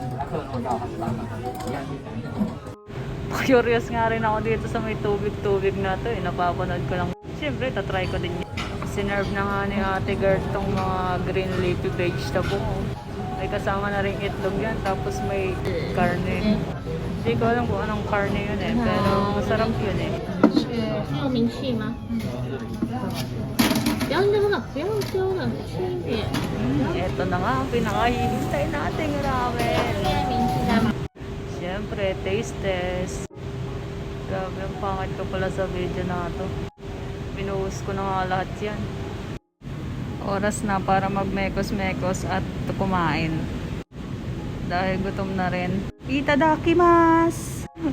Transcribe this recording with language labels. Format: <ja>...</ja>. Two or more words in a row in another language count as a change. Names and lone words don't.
<tl>Curious nga rin ako dito sa may tubig-tubig na to eh. Napapanood ko lang. Siyempre, tatry ko din yun. Sinerve na nga ni ate girl tong mga</tl> <en>green leafy vegetable.</en> <tl>May kasama na rin itlog yan. Tapos may karne. Hindi ko alam kung anong karne yun eh. Pero masarap yun eh.</tl> <zh>没有明细吗？不要那么不要丢了，吃一点。</zh> <tl>Eto na nga ang pinakahihintay nating ramen.</tl> <zh>明细的吗？</zh> <en>Siyempre, taste test.</en> <tl>Grabe, ang pangit ko pala sa video na to. Pinuhos ko na nga lahat yan. Oras na para magmekos-mekos at kumain. Dahil gutom na rin. Itadakimasu!</tl>